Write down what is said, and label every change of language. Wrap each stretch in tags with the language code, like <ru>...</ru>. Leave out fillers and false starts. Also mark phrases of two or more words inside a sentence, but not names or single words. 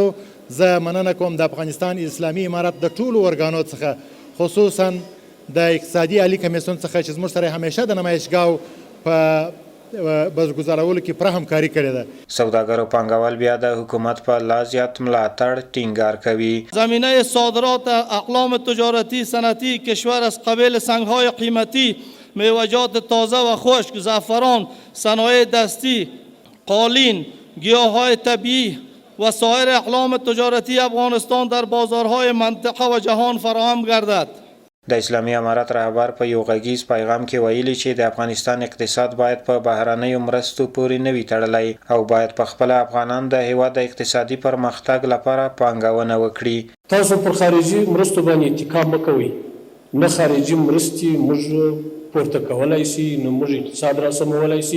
<ps>زه مننه کوم د افغانستان اسلامي امارت د ټولو ارګانو څخه خصوصا د اقتصادي عالی کمیسیون څخه چې زموږ سره همیشه د نمایشګاهو په برگزارولو کې پوره همکاري کړې ده. سوداګر او پانګوال بیا د حکومت په لا زیات ملاتړ ټینګار کوي.</ps> <fa>زمینه صادرات اقلام تجارتی صنعتی کشور از قبیل سنگ‌های قیمتی، میوه‌جات تازه و خشک، زعفران، صنایع دستی، قالین، گیاه‌های طبیعی و سایر اقلام تجارتی افغانستان در بازارهای منطقه و جهان فراهم گردد.</fa> <ps>د اسلامي امارت رهبر په یو غږیز پیغام کې ویلي چې د افغانستان اقتصاد باید په بهرنیو مرستو پورې نه وي تړلی او باید په خپل افغانان د هیواد د اقتصادي پرمختګ لپاره پانګونه وکړي. تاسو پر خارجي مرستو باندې اتکا مه کوئ. نه خارجي مرستې موږ پورته کولای شي، نه موږ اقتصاد را سمولای شي.</ps>